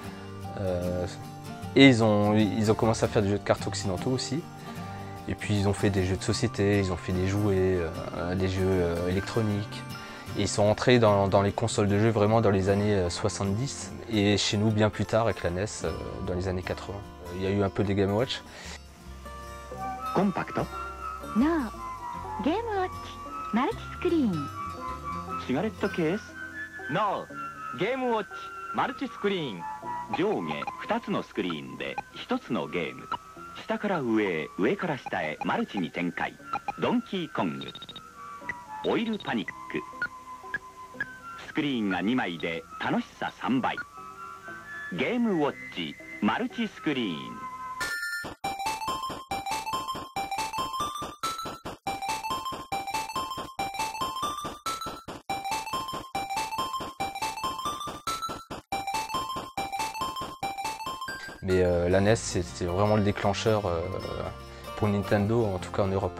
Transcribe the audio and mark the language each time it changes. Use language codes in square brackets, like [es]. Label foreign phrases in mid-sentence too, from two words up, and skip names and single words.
[fr] Et ils ont commencé à faire des jeux de cartes occidentaux aussi. Et puis ils ont fait des jeux de société, ils ont fait des jouets, des jeux électroniques. Et ils sont entrés dans les consoles de jeux vraiment dans les années 70 et chez nous bien plus tard avec la NES dans les années 80. Il y a eu un peu des Game Watch. [en] Compact. No. Game Watch. Multi-screen. Cigarette case. No. Game Watch. Multi-screen. [ja] 上下2つのスクリーンで1つのゲーム。下から上へ、上から下へマルチに展開。ドンキーコング。オイルパニック。スクリーンが2枚で楽しさ3倍。ゲームウォッチマルチスクリーン。 [fr] Mais la NES, c'était vraiment le déclencheur pour Nintendo, en tout cas en Europe.